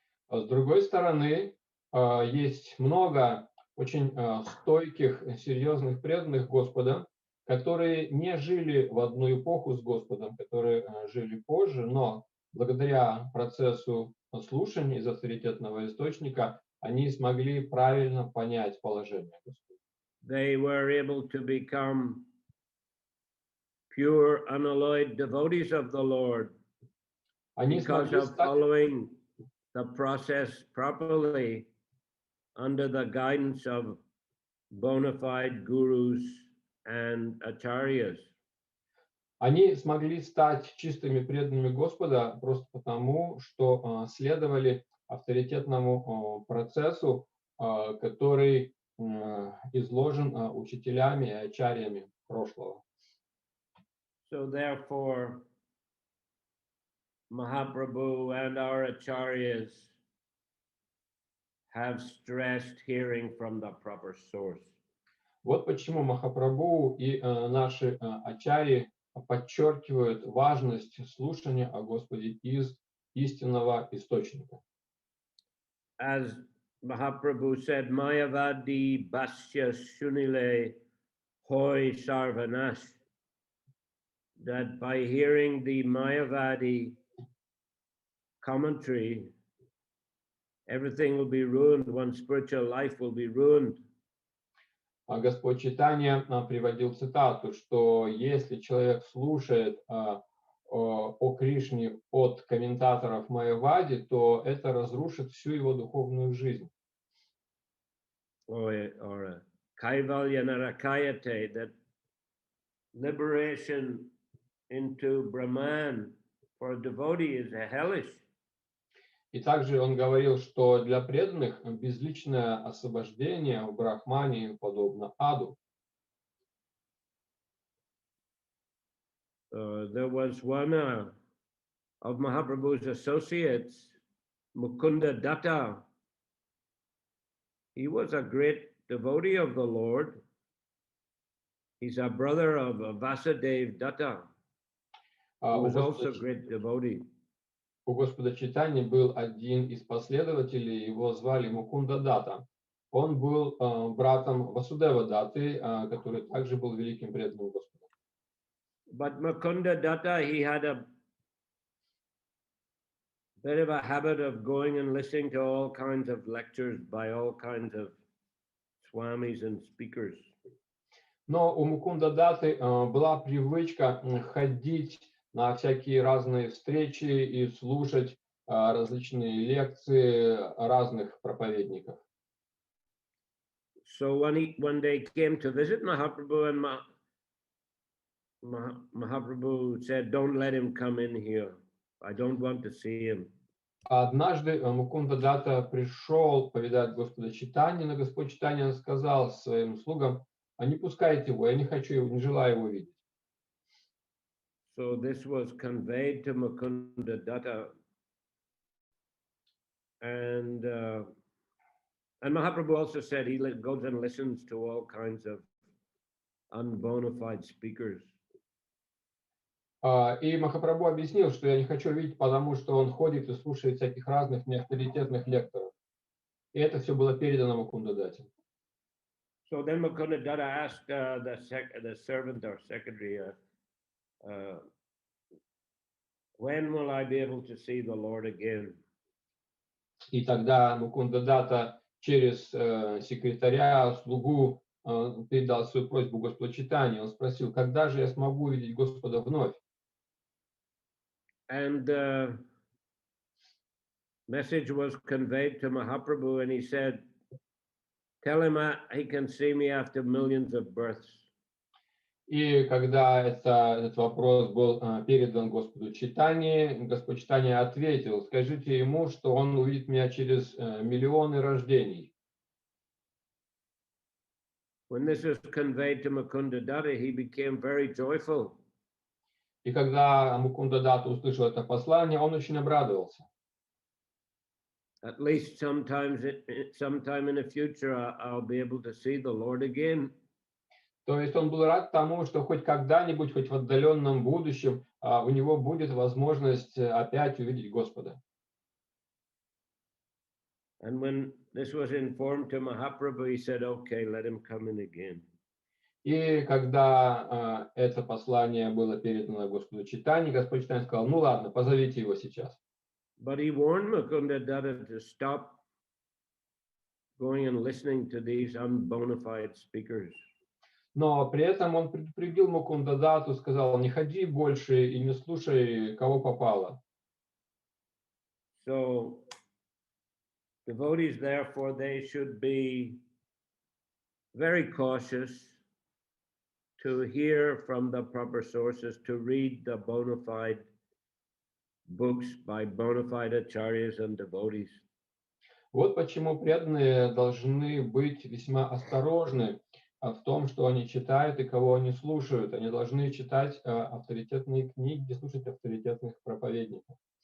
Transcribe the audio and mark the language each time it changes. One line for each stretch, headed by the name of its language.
Russian: С другой стороны, есть много очень стойких, серьезных преданных Господа, которые не жили в одну эпоху с Господом, которые жили позже, но благодаря процессу слушания из авторитетного источника они смогли правильно понять положение Господа.
English: They were able to become pure, unalloyed devotees of the Lord
Russian: Они
English: because
Russian: смогли
English: of
Russian: стать
English: following the process properly under the guidance of bona fide gurus and acharyas.
Russian: Они смогли стать чистыми преданными Господа просто потому, что следовали авторитетному процессу, который изложен учителями и ачарьями прошлого.
English: So therefore, Mahaprabhu and our acharyas have stressed hearing from the proper source.
Russian: Вот почему Махапрабху и наши ачарьи подчеркивают важность слушания о Господе из истинного источника.
English: As Mahaprabhu said,
Bangla: Mayavadi Basya Shunile Hoy Sarvanash,
English: that by hearing the Mayavadi commentary, everything will be ruined, one's spiritual life will be ruined.
Russian: Господь Чайтанья приводил цитату, что если человек слушает о Кришне от комментаторов Майявади, то это разрушит всю его духовную жизнь.
English: Or
Sanskrit: Kaivalya Narakayate,
English: that liberation into Brahman for a devotee is a hellish.
Russian: И также он говорил, что для преданных безличное освобождение в Брахмане подобно аду.
English: There was one of Mahaprabhu's associates, Mukunda Datta, he was a great devotee of the Lord. He's a brother of Vasudev Datta, who
Russian: У
English: was also a
Russian: Господа,
English: great devotee.
Russian: у Господа Чайтаньи был один из последователей, его звали Мукунда Дата. Он был братом Васудева Даты, который также был великим преданным Господа.
English: But Mukunda Datta, he had a bit of a habit of going and listening to all kinds of lectures by all kinds of swamis and speakers.
Russian: Но у Мукунда Даты была привычка ходить на всякие разные встречи и слушать различные лекции разных проповедников.
English: So when they came to visit Mahaprabhu, and Mahaprabhu said, "Don't let him come in here. I don't want to see him."
Russian: Однажды Мукунда Дата пришел повидать Господа Чайтаньи, но Господь Чайтанья сказал своим слугам: не пускайте его, я не хочу его, не желаю его видеть.
English: So this was conveyed to Mukunda Datta, and Mahaprabhu also said he goes and listens to all kinds of unbona fide speakers.
Russian: И Махапрабху объяснил, что я не хочу видеть, потому что он ходит и слушает всяких разных неавторитетных лекторов. И это все было передано Мукунда Дате.
English: So then Mukunda Datta asked the servant or secretary, when will I be able to see the Lord again?
Russian: И тогда Мукунда Дата через секретаря, слугу передал свою просьбу Господу Чайтаньи. Он спросил, когда же я смогу увидеть Господа вновь?
English: And the message was conveyed to Mahaprabhu, and he said, "Tell him he can see me after millions of births."
Russian: И когда этот вопрос был передан Господу Чайтаньи, Господь Чайтанья ответил: скажите ему, что он увидит меня через миллионы рождений.
English: When this was conveyed to Mukunda Datta, he became very joyful.
Russian: И когда Мукунда Дата услышал это послание, он очень обрадовался.
English: At least sometime in the future, I'll be able to see the Lord again.
Russian: То есть он был рад тому, что хоть когда-нибудь, хоть в отдаленном будущем, у него будет возможность опять увидеть Господа.
English: And when this was informed to Mahaprabhu, he said, "Okay, let him come in again."
Russian: И когда это послание было передано Господу Чайтаньи, Господь Чайтанья сказал: ну ладно, позовите его сейчас.
English: But he warned Mukunda Datta to stop going and listening to these unbona fide speakers.
Russian: Но при этом он предупредил Мукунда Дату, сказал: не ходи больше и не слушай, кого попало.
English: So devotees, therefore, they should be very cautious to hear from the proper sources, to read the bona fide books by bona fide acharyas and devotees.
Russian: Вот почему преданные должны быть весьма осторожны в том, что они читают и кого они слушают. Они должны читать авторитетные книги, слушать авторитетных проповедников.